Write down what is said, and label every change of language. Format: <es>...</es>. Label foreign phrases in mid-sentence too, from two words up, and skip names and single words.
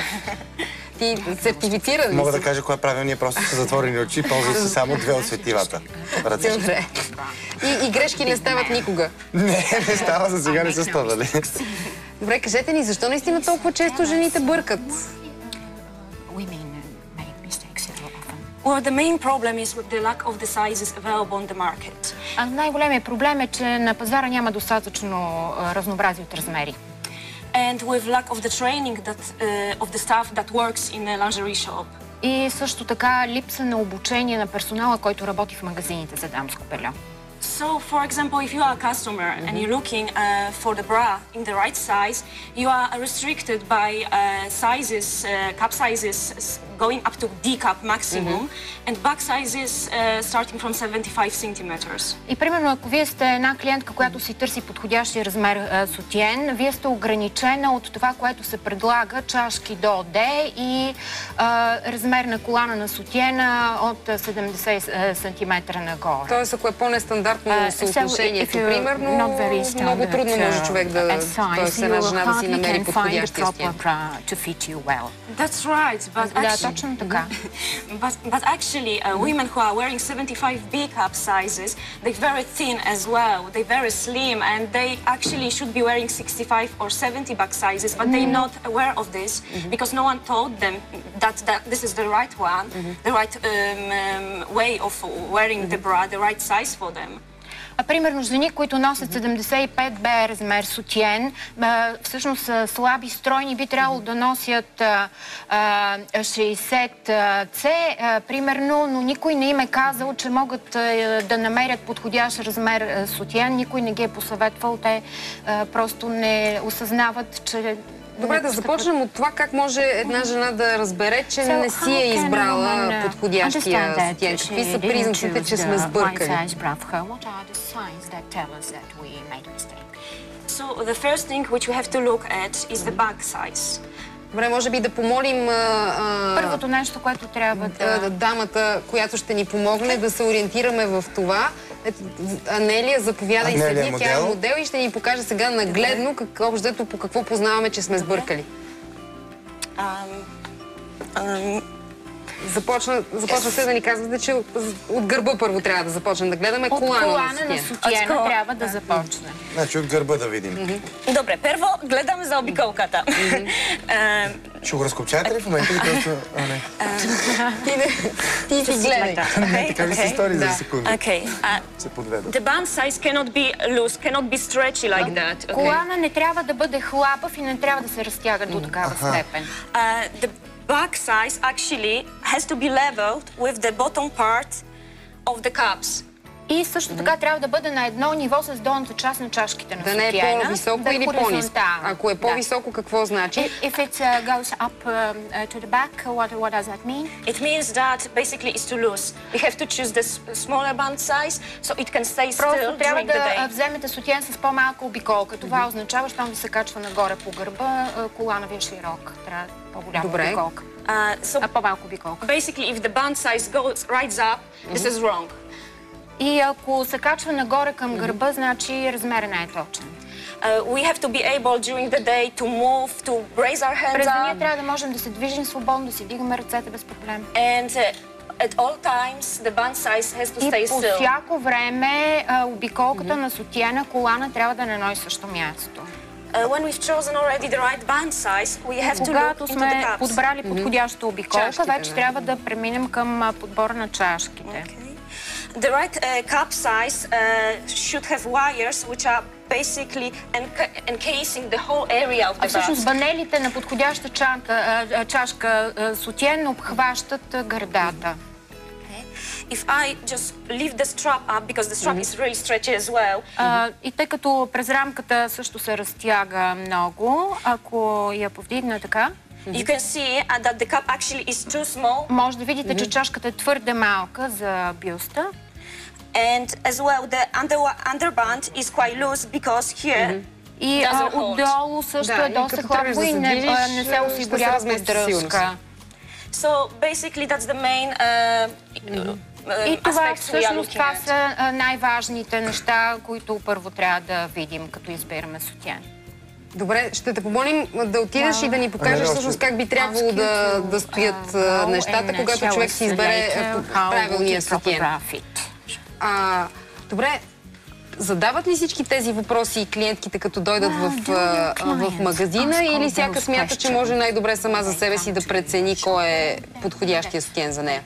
<bg>Ти сертифициран ли си? Мога да кажа кое е правилният, просто са затворени очи, ползвай се само 2 от светилата. Добре. И грешки не стават никога? Не става, за сега не са ставали. Добре, кажете ни, защо наистина толкова често жените бъркат?</bg> <en>Well, the main problem is with the lack of the sizes available on the market.</en> <bg>Най-големият проблем е, че на пазара няма достатъчно разнообразие от размери.</bg> <en>And with lack of the training of the staff that works in a lingerie shop.</en> <bg>И също така липса на обучение на персонала, който работи в магазините за дамско белье.</bg> <en>So, for example, if you are a customer and you're looking for the bra in the right size, you are restricted by sizes, cup sizes going up to D cup maximum, and back sizes starting from 75 centimeters.</en> <bg>И примерно, ако вие сте една клиентка, която си търси подходящия размер сутиен, вие сте ограничена от това, което се предлага, чашки до D и размер на колана на сутиена от 70 см нагоре. Тоест, ако е по-нестандартно съотношението, примерно, много трудно може човек да, т.е. една жена да си намери подходящия сутиен.</bg> <en>That's right, but</en> <bg>точно така.</bg> <en>But actually, women who are wearing 75 B cup sizes, they're very thin as well, they're very slim, and they actually should be wearing 65 or 70 back sizes, but they're not aware of this because no one told them that this is the right one, the right way of wearing the bra, the right size for them.</en> <bg>А примерно жени, които носят 75 Б размер сутиен, всъщност са слаби, стройни, би трябвало да носят 60 С, примерно, но никой не им е казал, че могат да намерят подходящ размер сутиен, никой не ги е посъветвал, те просто не осъзнават, че... Добре, да започнем от това как може една жена да разбере, че не си е избрала подходящия сутиен. Какви са признаците, че сме сбъркали?</bg> <en>So the first thing which we have to look at is the back size.</en> <bg>Добре, може би да помолим Първото нещо, което трябва дамата, която ще ни помогне, да се ориентираме в това. Анелия, заповядай, седи, тя е модел и ще ни покаже сега нагледно по какво познаваме, че сме сбъркали. Започна се да ни казвате, че от гърба първо трябва да започнем да гледаме колана на сутиена трябва да започне. Значи от гърба да видим. Добре, първо гледаме за обиколката. Ще го разкопчаете ли в момента? Ти си гледай. Така ви се стори за секунда. Се подведа.</bg> <en>The band size cannot be loose, cannot be stretchy like that.</en> <bg>Колана не трябва да бъде хлабав и не трябва да се разтяга до такава степен.</bg> <en>The back size actually has to be leveled with the bottom part of the cups.</en> <bg>И също така трябва да бъде на едно ниво с долната част на чашките на сутиена. Да не е по-високо или по-ниско. Ако е по-високо, какво значи?</bg> <en>If it goes up to the back, what does that mean? It means that basically it's too loose. We have to choose the smaller band size so it can stay still</en> <bg>Просто трябва</bg> <en>during the day.</en> <bg>да вземете сутиен с по-малка обиколка. Това означава, щом ви се качва нагоре по гърба, колана ви е широк. Трябва по-голяма обиколка. По-малко обиколка.</bg> <en>Basically, if the band size goes right up, this is wrong.</en> <bg>И ако се качва нагоре към гърба, значи размерът не е точен.</bg> <en>We have to be able during the day to move, to raise our hands</en> <bg>През деня</bg> <en>up.</en> <bg>трябва да можем да се движим свободно, да си вдигаме ръцете без проблем.</bg> <en>And at all times, the band size has to stay</en> <bg>И по</bg> <en>still.</en> <bg>всяко време обиколката на сутиена колана трябва да е на едно и също място.</bg> <en>When we've chosen already the right band size, we have to look</en> <bg>Когато</bg> <en>into the</en> <bg>сме</bg> <en>cups.</en> <bg>подбрали подходяща обиколка, Чашките, вече трябва да преминем към подбора на чашките.</bg> <en>The right cup size should have wires which are basically encasing the whole area of the</en> <bg>Всъщност</bg> <en>band.</en> <bg>банелите на подходяща чашка сутиен обхващат гърдата.</bg> <en>If I just leave the strap up, because the strap is really stretchy as well.</en> <bg>И тъй като през рамката също се разтяга много, ако я повдигна така,</bg> <en>You can see that the cup actually is too small.</en> <bg>може да видите, че чашката е твърде малка за бюста.</bg> <en>And as well, the underband is quite loose because here</en> <bg>И</bg> <en>doesn't hold.</en> <bg>отдолу също е доста хлапко и не се осигурява поддръжка.</bg> <en>So basically that's the main</en> <bg>И това</bg> <en>aspects we are</en> <bg>всъщност</bg> <en>looking</en> <bg>това</bg> <en>at.</en> <bg>са най-важните неща, които първо трябва да видим, като избираме сутиен. Добре, ще те помолим да отидеш и да ни покажеш всъщност как би трябвало да стоят нещата, когато човек си избере правилния сутиен. Добре, задават ли всички тези въпроси клиентките, като дойдат в магазина, или всяка смята, че може най-добре сама за себе си да прецени кой е подходящия сутиен за нея?</bg>